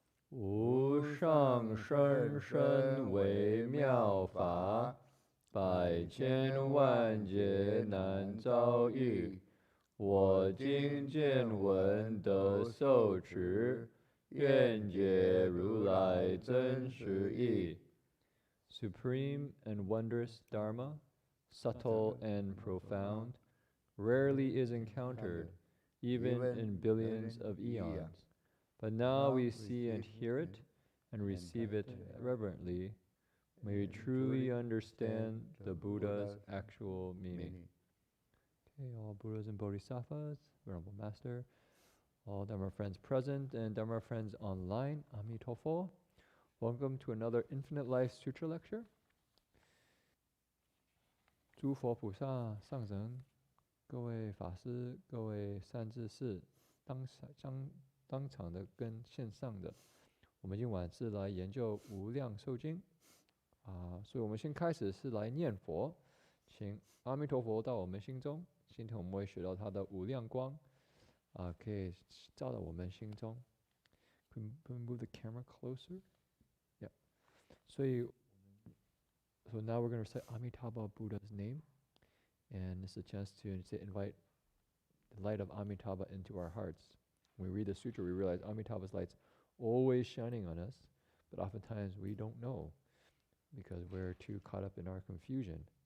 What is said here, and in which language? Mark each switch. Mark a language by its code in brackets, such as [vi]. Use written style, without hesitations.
[zh] 无上甚深微妙法，百千万劫难遭遇。我今见闻得受持，愿解如来真实义。 [en] Supreme and wondrous Dharma, subtle and profound, rarely is encountered, even in billions of eons. But now we see and hear it and receive it reverently. May we truly understand the Buddha's actual meaning. Okay, all Buddhas and Bodhisattvas, Venerable Master, all Dharma friends present and Dharma friends online, Amitofo. Welcome to another Infinite Life Sutra lecture. [zh] 诸佛菩萨上人，各位法师，各位善知识，当场的跟线上的，我们今晚是来研究无量寿经所以我们先开始是来念佛，请阿弥陀佛到我们心中。今天我们会学到他的无量光可以照到我们心中。 [en] Can we move the camera closer? Yeah. So now we're going to recite Amitabha Buddha's name, and this is a chance to invite the light of Amitabha into our hearts. When we read the sutra, we realize Amitabha's light's always shining on us, but oftentimes we don't know because we're too caught up in our confusion.